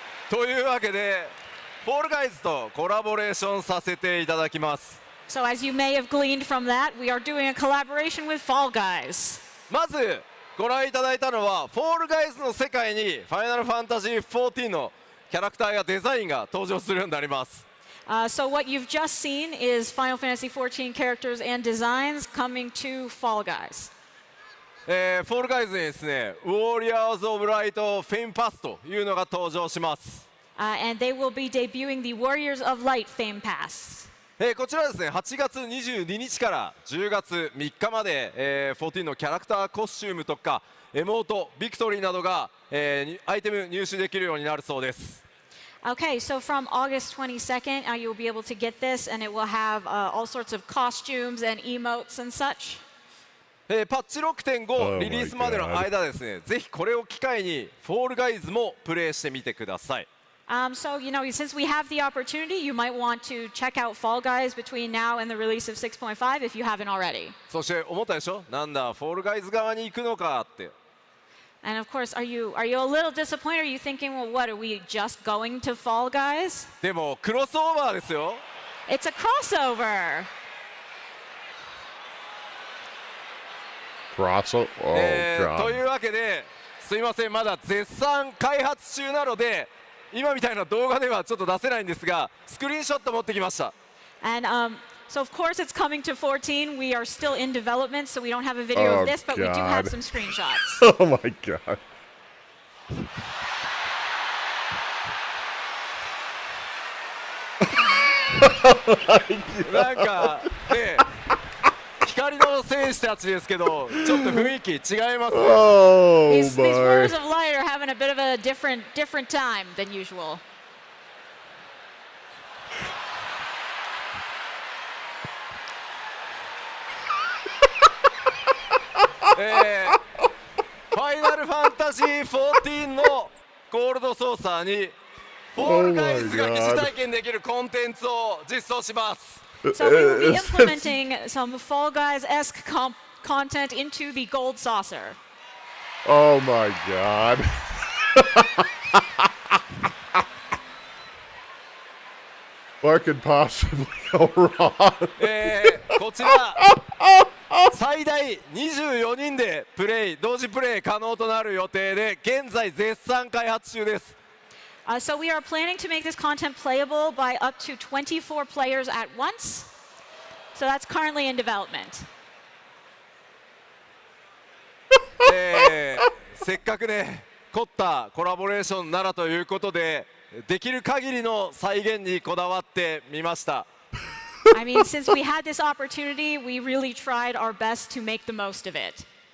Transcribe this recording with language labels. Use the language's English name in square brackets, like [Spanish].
[Japanese] というわけで、フォールガイズとコラボレーションさせていただきます。 [English] So as you may have gleaned from that, we are doing a collaboration with Fall Guys. [Japanese] まずご覧いただいたのは、フォールガイズの世界にファイナルファンタジー14のキャラクターやデザインが登場するようになります。 [English] So what you've just seen is Final Fantasy XIV characters and designs coming to Fall Guys. [Japanese] フォールガイズにですね、ウォーリアーズ・オブ・ライト・フェインパスというのが登場します。 [English] And they will be debuting the Warriors of Light Fame Pass. [Japanese] こちらですね、8月22日から10月3日まで、14のキャラクターコスチュームとかエモート、ビクトリーなどが、アイテム入手できるようになるそうです。 [English] Okay, so from August 22nd, you'll be able to get this, and it will have all sorts of costumes and emotes and such. [Japanese] パッチ 6.5 リリースまでの間ですね、ぜひこれを機会にフォールガイズもプレイしてみてください。 [English] So, since we have the opportunity, you might want to check out Fall Guys between now and the release of 6.5 if you haven't already. [Japanese] そして思ったでしょ、なんだフォールガイズ側に行くのかって。 [English] And of course, are you a little disappointed? Are you thinking, well, what, are we just going to Fall Guys? [Japanese] でもクロスオーバーですよ。 [English] It's a crossover. Oh, [Japanese] というわけで、すいません、まだ絶賛開発中なので、今みたいな動画ではちょっと出せないんですが、スクリーンショット持ってきました。 [English] And so of course it's coming to 14. We are still in development, so we don't have a video of this, but we do have some screenshots. Oh my god. [Japanese] なんかね、光の戦士たちですけど、ちょっと雰囲気違いますね。 [English] Oh These Warriors my. of Light are having a bit of a different time than usual. [Japanese] ファイナルファンタジー14のゴールドソーサーにフォールガイズが疑似体験できるコンテンツを実装します。 [English] So we will be implementing some Fall Guys-esque content into the gold saucer. Oh my god. What could possibly go wrong? [Japanese] こちら最大24人で同時プレイ可能となる予定で、現在絶賛開発中です。 [English] So we are planning to make this content playable by up to 24 players at once. So that's currently in development. [Japanese] せっかくね凝ったコラボレーションならということで、できる限りの再現にこだわってみました。 [English] I mean, since we had this opportunity, we really tried our best to make the most of it.